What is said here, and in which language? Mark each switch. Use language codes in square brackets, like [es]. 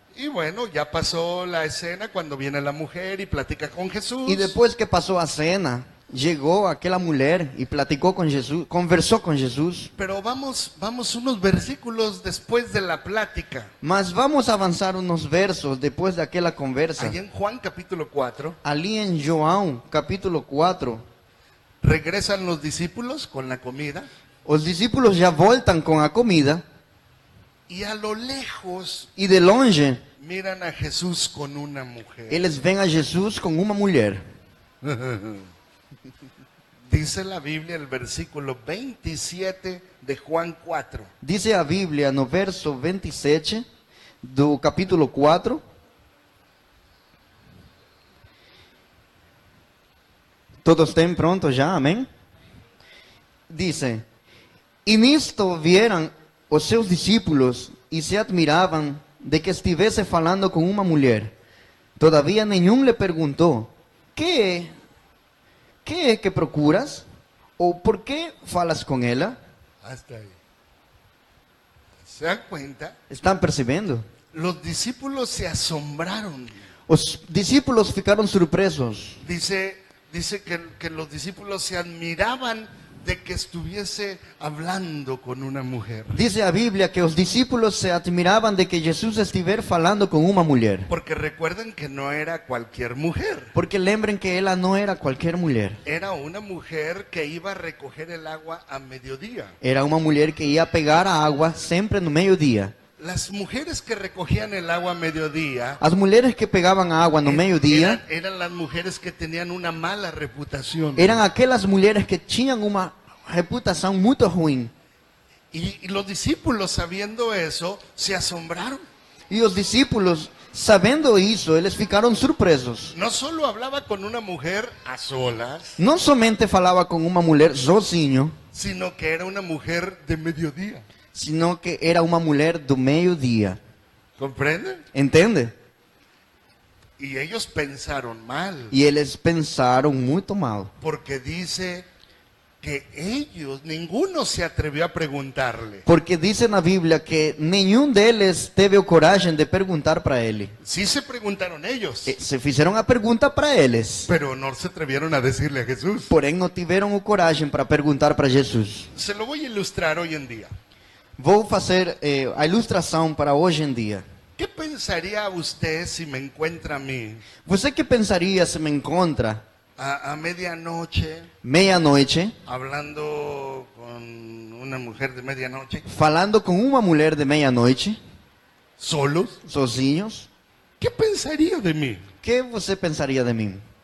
[es] Y bueno, ya pasó la escena cuando viene la mujer y platica con Jesús. [pt] E depois que passou a cena, chegou aquela mulher e platicou com Jesus, conversou com Jesus. [es] Pero vamos unos versículos después de la plática. [pt] Mas vamos avançar uns versos depois daquela conversa. [es] Allí en Juan capítulo 4, [pt] Ali em João, capítulo 4, [es] regresan los discípulos con la comida. [pt] os discípulos já voltam com a comida [es] Y a lo lejos [pt] e de longe [es] miran a Jesús con una mujer. [pt] eles veem a Jesus com uma mulher. [es] Dice la Biblia el versículo 27 de Juan 4. [pt] Diz a Bíblia no verso 27 do capítulo 4. Todos têm pronto já, amém? Dice: E nisto vieram os seus discípulos e se admiravam de que estivesse falando com uma mulher. Todavia nenhum lhe perguntou: que é que procuras? Ou por que falas com ela? [es] Hasta ahí. ¿Se dan cuenta? [pt] Estão percebendo? [es] Los discípulos se asombraron. [pt] Os discípulos ficaram surpresos. [es] Dice que los discípulos se admiraban de que estuviese hablando con una mujer. [pt] Dice a Bíblia que os discípulos se admiravam de que Jesus estivesse falando com uma mulher. [es] Porque recuerden que no era cualquier mujer. [pt] Porque lembrem que ela não era qualquer mulher. [es] Era una mujer que iba a recoger el agua a mediodía. [pt] Era uma mulher que ia pegar a água sempre no meio-dia. [es] Las mujeres que recogían el agua a mediodía [pt] As mulheres que pegavam a água no meio-dia [es] eran las mujeres que tenían una mala reputación. [pt] eram aquelas mulheres que tinham uma reputação muito ruim. [es] Y los discípulos, sabiendo eso, se asombraron. [pt] E os discípulos, sabendo isso, eles ficaram surpresos. [es] No solo hablaba con una mujer a solas, [pt] Não somente falava com uma mulher sozinho, [es] sino que era una mujer de mediodía. sino que [pt] era uma mulher do meio-dia. [es] ¿Comprenden? [pt] Entende? [es] Y ellos pensaron mal, [pt] E eles pensaram muito mal. [es] porque dice que ellos, ninguno se atrevió a preguntarle. [pt] Porque diz na Bíblia que nenhum deles teve a coragem de perguntar para ele. [es] Sí se preguntaron ellos, [pt] Se fizeram a pergunta para eles. [es] pero no se atrevieron a decirle a Jesús. [pt] Porém, não tiveram a coragem para perguntar para Jesus. [es] Se lo voy a ilustrar hoy en día. [pt] Vou fazer a ilustração para hoje em dia. [es] ¿Qué pensaría usted si me encuentra a mí [pt] Você que pensaria se me encontra [es] a medianoche [pt] meia-noite [es] hablando con una mujer de medianoche, [pt] falando com uma mulher de meia-noite, [es] solos? [pt] sozinhos? [es] ¿Qué pensaría de mí? [pt] O que você pensaria de mim?